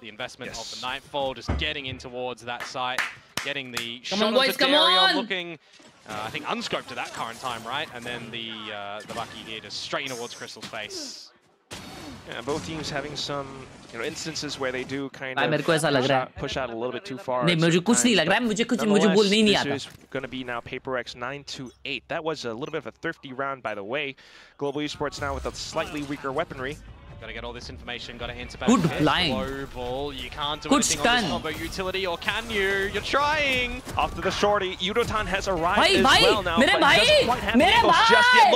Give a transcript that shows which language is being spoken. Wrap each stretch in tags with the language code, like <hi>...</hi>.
<en>The investment of the Nightfall, just getting in towards that site, getting the shot onto Darion, looking, I think, unscoped at that current time, right? And then the Bucky here just straight towards Crystal's face. Yeah, both teams having some instances where they do kind of push out a little bit too far.</en> <hi>मुझे कुछ नहीं लग रहा है, मुझे बोलने नहीं आता.</hi> <en>This is going to be now PaperX 9-8. That was a little bit of a thrifty round, by the way. Global Esports now with a slightly weaker weaponry. Gotta get all this information, gotta answer back. Good blind. Global, you can't do anything on this combo utility, or can you? You're trying! Off to the shorty, Yudotan has arrived as well now, but doesn't quite have the angles just yet.</en>